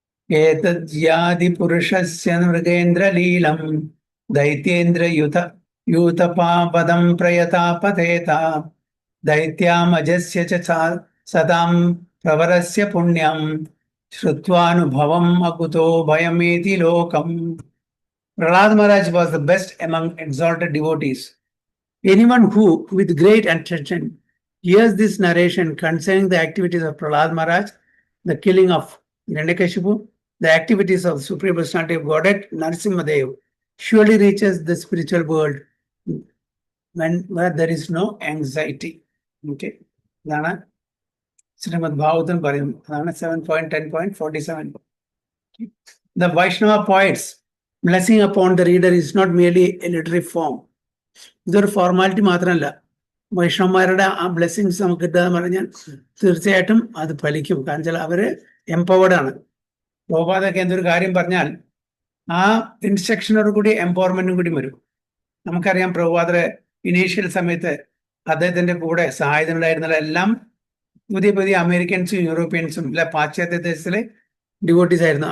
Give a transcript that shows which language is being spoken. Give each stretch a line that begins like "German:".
Sanskrit: ഏതദ്യാദി പുരുഷസ്യ മൃഗേന്ദ്രലീലം ദൈത്യേന്ദ്ര യൂതപാപദം പ്രയതാപതേത ദൈത്യാമജസ്യ ച സദാം പ്രവരസ്യ പുണ്യം ശ്രുത്വാനുഭവം അകുതോ ഭയമേതി ലോകം.
English: Prahlad Maharaj was the best among exalted devotees. Anyone who, with great attention, hears this narration concerning the activities of Prahlad Maharaj, the killing of Hiranyakashipu, the activities of the Supreme Personality of Godhead, Narasimhadev, surely reaches the spiritual world where there is no anxiety. Okay, that's Srimad Bhagavatam
Malayalam: പറയുന്നത്. അതാണ് 7.10.47.
English: The Vaishnava poets blessing upon the reader is not merely a literary form.
Malayalam: ഇതൊരു formality മാത്രമല്ല. വൈഷ്ണവന്മാരുടെ ആ blessings നമുക്ക് കിട്ടുക എന്ന് പറഞ്ഞാൽ തീർച്ചയായിട്ടും അത് ഫലിക്കും. കാരണം വെച്ചാൽ അവര് എംപവേർഡ് ആണ്. പ്രഭുപാദൊക്കെ എന്തൊരു കാര്യം പറഞ്ഞാൽ ആ ഇൻസ്ട്രക്ഷനോട് കൂടി എംപവർമെന്റും കൂടി വരും. നമുക്കറിയാം, പ്രഭുപാദരെ ഇനീഷ്യൽ സമയത്ത് അദ്ദേഹത്തിന്റെ കൂടെ സഹായത്തിനുണ്ടായിരുന്ന എല്ലാം പുതിയ പുതിയ അമേരിക്കൻസും യൂറോപ്യൻസും അല്ലെ പാശ്ചാത്യ ദേശത്തിലെ ഡിവോട്ടീസ് ആയിരുന്നു.